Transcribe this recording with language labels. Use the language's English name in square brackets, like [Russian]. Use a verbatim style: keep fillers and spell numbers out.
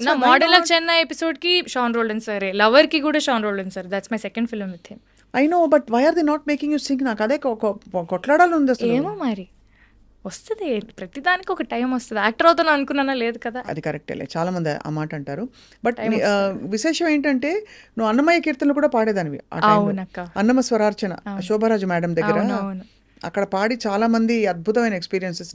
[Telugu] నా model of Chennai episode కి Shan Roldan sir, lover కి కూడా Sean Roldan sir. [English] That's my second film with him. I know, but why are they not making you sing? [Telugu] నాకు అదే కొట్లాడాలి ఉంది అసలు. ఏమో మరి వస్తుంది, ప్రతిదానికి ఒక టైం వస్తుంది. యాక్టర్ అవుతాను అనుకున్నా లేదు కదా. అది కరెక్టేలే, చాలా మంది ఆ మాట అంటారు. బట్ విశేషం ఏంటంటే నువ్వు అన్నమయ్య కీర్తనలు కూడా పాడేదానివి. అన్నమ స్వరార్చన శోభరాజు మేడం దగ్గర అక్కడ పాడి చాలా మంది అద్భుతమైన ఎక్స్పీరియన్సెస్.